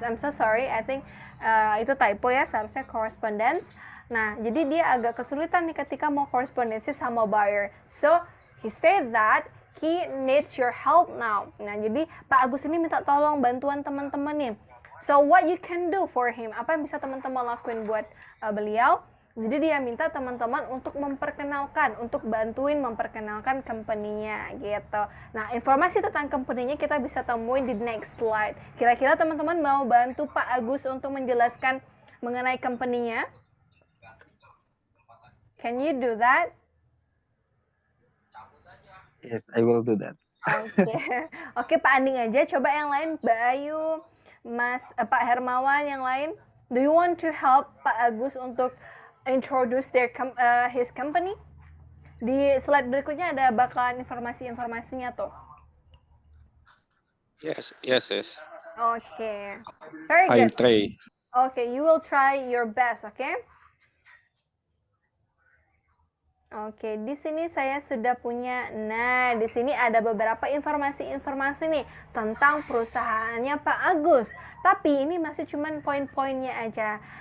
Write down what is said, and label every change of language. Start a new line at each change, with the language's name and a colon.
English: I'm so sorry, I think
Indonesian: itu typo ya, seharusnya
English: correspondence.
Indonesian: Nah, jadi dia agak kesulitan nih ketika mau korespondensi sama buyer.
English: So he said that he needs your help now.
Indonesian: Nah, jadi Pak Agus ini minta tolong bantuan teman-teman nih.
English: So what you can do for him?
Indonesian: Apa yang bisa teman-teman lakuin buat beliau? Jadi dia minta teman-teman untuk bantuin memperkenalkan company-nya gitu. Nah, informasi tentang company-nya kita bisa temuin di
English: next slide.
Indonesian: Kira-kira teman-teman mau bantu Pak Agus untuk menjelaskan mengenai company-nya?
English: Can you do that? Yes, I will do that.
Indonesian: Oke, Pak Anding aja. Coba yang lain, Mbak Ayu, Pak Hermawan, yang lain.
English: Do you want to help Pak Agus
Indonesian: untuk
English: introduce his company?
Indonesian: Di slide berikutnya ada bakalan informasinya tuh.
English: Yes. Okay. Very good. I'll try. Okay, you will try your best, okay?
Indonesian: Oke, di sini saya sudah punya. Nah, di sini ada beberapa informasi nih tentang perusahaannya Pak Agus. Tapi ini masih cuman poin-poinnya aja.